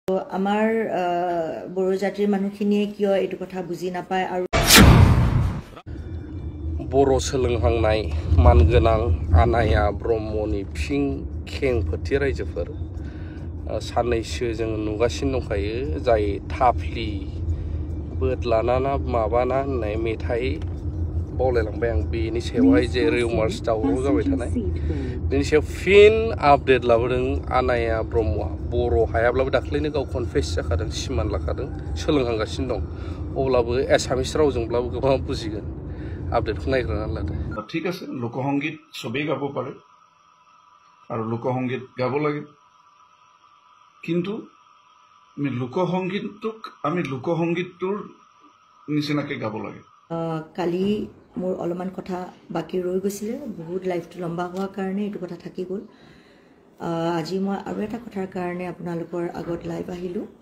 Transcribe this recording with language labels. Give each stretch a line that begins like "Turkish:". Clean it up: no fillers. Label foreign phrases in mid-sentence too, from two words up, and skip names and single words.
Assamese: আমাৰ বড়ো জাতিৰ মানুহখিনিয়ে কিয় এইটো কথা বুজি নাপায় আৰু
Bodo: बर' सोलोंहांनाय मानगोनां आनाया ब्रह्मनि फिं खेंफोरथि रायजोफोर साननैसो जों नुगासिनो दंखायो जाय थाफ्लि बोदलाना माबाना होननाय मेथाइ बावलायलांबाय आं बेनि सायावहाय जे रिउमार्स दावराव जाबाय थानाय बेनि सायाव फिन आपडेट लाबोदों आनाया ब्रह्मआ बर' हायाब्लाबो दाख्लैनो गाव कनफेस जाखादों सिमान लाखादों सोलोंहांगासिनो दं अब्लाबो एसामिस रावजोंब्लाबो गोबां बुजिगोन आपडेटखन नाइग्राना लादे
Assamese: ঠিক আছে লোকসংগীত সবেই গাব পাৰে আৰু লোকসংগীত গাব লাগে কিন্তু আমি লোকসংগীতটোৰ নিচিনাকে গাব লাগে কালি মোৰ অলপমান কথা বাকি ৰৈ গৈছিল বহুত লাইফটো লম্বা হোৱাৰ কাৰণে এইটো কথা থাকি গ'ল আজি মই আৰু এটা কথাৰ কাৰণে আপোনালোকৰ আগত লাইভ আহিলো